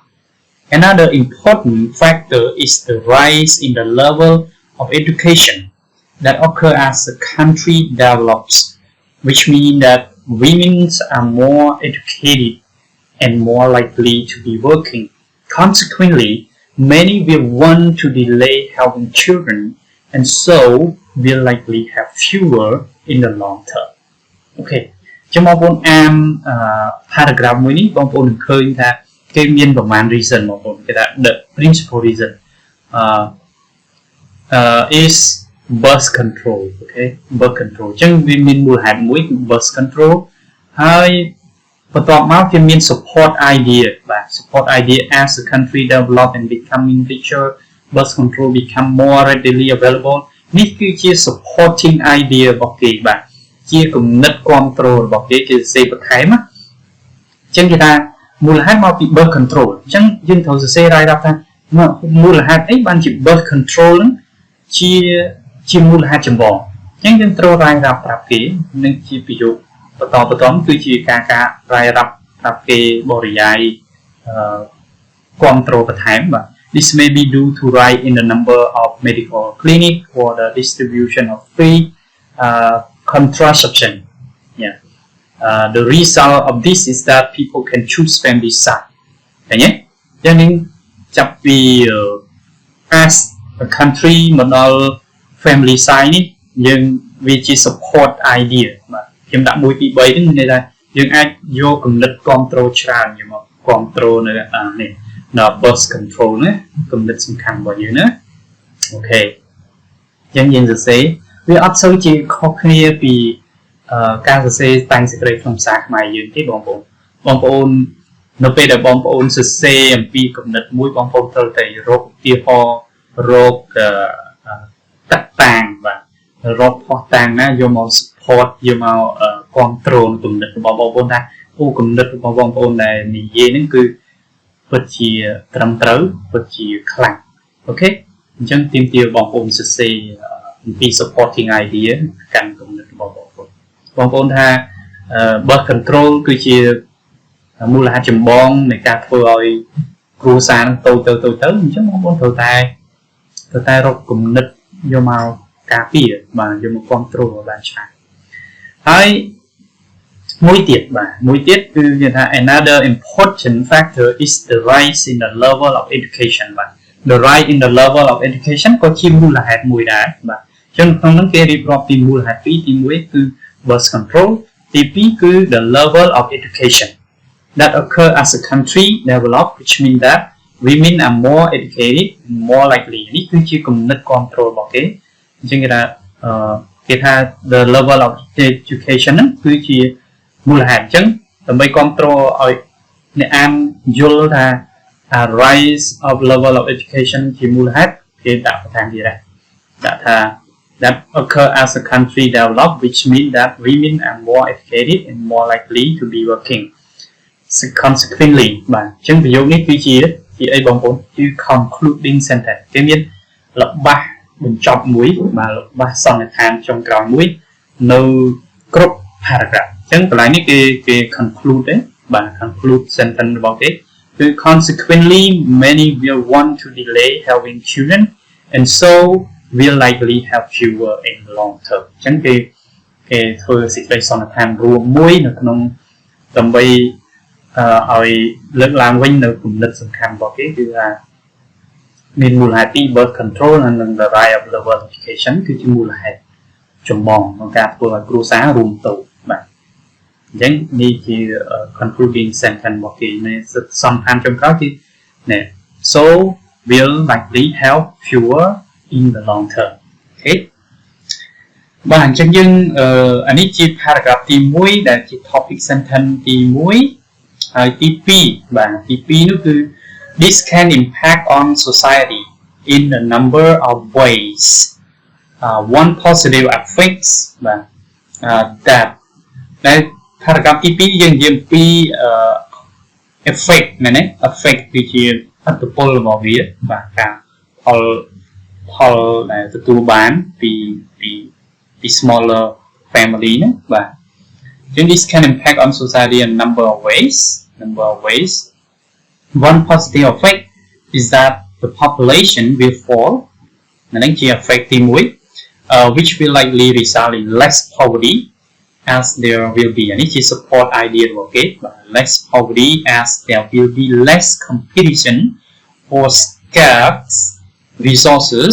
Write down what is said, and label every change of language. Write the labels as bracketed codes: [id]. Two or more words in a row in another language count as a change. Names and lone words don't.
[en] Another important factor is the rise in the level of education that occurs as the country develops, which means that women are more educated and more likely to be working. Consequently, many will want to delay having children and so will likely have fewer in the long term. [km] Okay. ចាំបងប្អូនអាន paragraph មួយនេះបងប្អូននឹងឃើញថាគេមានប្រមាណ reason បងប្អូនគេថា [en] the principal reason is birth control okay birth control [km] អញ្ចឹងវាមានមូលហេតុមួយគឺ [en] birth control [km] ហើយ បន្ទាប់មកគេមាន [en] support idea [km] បាទ [en] support idea as the country develop and becoming richer birth control become more readily available [km] នេះគឺជា [en] supporting idea [km] របស់ គេបាទជាគំនិតគ្រប់គ្រងរបស់គេសរសេរបន្ថែមណាអញ្ចឹងគេថាមូលហេតុមកពី [en] birth control [km] អញ្ចឹងយើងត្រូវសរសេររ៉ាយរាប់ថាមូលហេតុអីបានជា [en] birth control [km] ហ្នឹងជាមូលហេតុចម្បងអញ្ចឹងយើងត្រូវរ៉ាយរាប់ប្រាប់គេនឹងជាប្រយោគបន្តគឺជាការរ៉ាយរាប់ប្រាប់គេបរិយាយគ្រប់គ្រងបន្ថែមបាទ [en] This may be due to rise in the number of medical clinics or the distribution of free contraception. Yeah. The result of this is that people can choose family size. [km] ឃើញទេចឹងនឹងចាប់ពី [en] as a country [km] មកដល់ [en] family size [km] នេះយើងវាជា [en] support idea [km] បាទខ្ញុំដាក់1 2 3ហ្នឹងមានន័យថាយើងអាចយកគំនិតគ្រប់គ្រងច្រើនយកមកគ្រប់គ្រងនៅនេះ [en] birth control [km] ណាគំនិតសំខាន់របស់យើងណាអូខេអញ្ចឹងយើងសរសេរវាអត់សូវជាខុសគ្នាពីការសរសេរតែងសេចក្តីក្នុងភាសាខ្មែរយើងទេបងប្អូននៅពេលដែលបងប្អូនសរសេរអំពី គំនិតមួយបងប្អូនត្រូវតែរកឧទាហរណ៍រកតាក់តាំងបាទរកផុសតាំងណាយកមក support យកមកcontrol គំនិតរបស់បងប្អូនថាអូគំនិតរបស់បងប្អូនដែលនិយាយហ្នឹងគឺពិតជាត្រឹមត្រូវពិត ជាខ្លាំងអូខេអញ្ចឹងទាមទារបងប្អូនសរសេរអំពី [en] supporting idea [km] កាន់គំនិតរបស់បងប្អូនថា [en] birth control [km] គឺជាមូលហេតុចម្បងនៃការធ្វើឲ្យគ្រួសារនឹងទៅអញ្ចឹងបងប្អូន ត្រូវតែរកគំនិតយកមកការពារបាទយកមក control បានច្រើនហើយមួយទៀតគឺគេថា [en] another important factor is the rise in the level of education បាទ the rise in the level of education [km] ក៏ជាមូលហេតុមួយដែរបាទ អញ្ចឹងក្នុងនោះគេរៀបរាប់ពីមូលហេតុពីរទី1គឺ [en] birth control [km] ទី2គឺ [en] the level of education that occur as a country develop which means that women are more educated and more likely [km] នេះគឺជាគំនិត control របស់គេអញ្ចឹងគេថា [en] the level of education [km] ហ្នឹងគឺជាមូលហេតុអញ្ចឹងដើម្បី control ឲ្យអ្នកអានយល់ថា [en] rise of level of education [km] ជាមូលហេតុគេដាក់បន្ថែមទៀតដែរដាក់ថា [en] that occur as a country develop which means that women are more educated and more likely to be working consequently [km] បាទអញ្ចឹងប្រយោគនេះគឺជាអីបងប្អូនគឺ [en] concluding sentence [km] គេមានល្បះបញ្ចប់មួយបាទល្បះសន្និដ្ឋានចុងក្រោយមួយនៅគ្រប់ paragraph អញ្ចឹងកន្លែងនេះគេ conclude ទេបាទ [en] conclude sentence [km] របស់គេគឺ [en] consequently many will want to delay having children and so will likely have fewer in the long term [km] អញ្ចឹងគេធ្វើសេចក្តីសន្និដ្ឋានរួមមួយ នៅក្នុងដើម្បីឲ្យលើកឡើងវិញនៅគំនិតសំខាន់របស់គេគឺថាមានមូលហេតុពី [en] birth control [km] និង [en] the rise of level education [km] គឺជាមូលហេតុចម្បងក្នុងការធ្វើឲ្យគ្រួសាររួមទៅបាទអញ្ចឹងនេះជា [en] concluding sentence [km] របស់គេនៅសំខាន់ចុងក្រោយគឺណែ [en] so will likely have fewer in the long term [km] អូខេបាទអញ្ចឹងយើងអានេះជា paragraph ទី1ដែលជា [en] topic sentence [km] ទី 1ហើយទី2បាទទី2នោះគឺ [en] this can impact on society in a number of ways one positive effects [km] បាទ that ដែល paragraph ទី2យើងនិយាយពី effect មែនទេ effect គឺជាអត្ថប្រយោជន៍របស់វាបាទការផលដែលទទួលបានពី [en] smaller family [km] ណាបាទ [en] this can impact on society in a number of ways. One positive effect is that the population will fall, which will likely result in less poverty as there will be, and it is support idea, okay, less poverty as there will be less competition for scarce resources.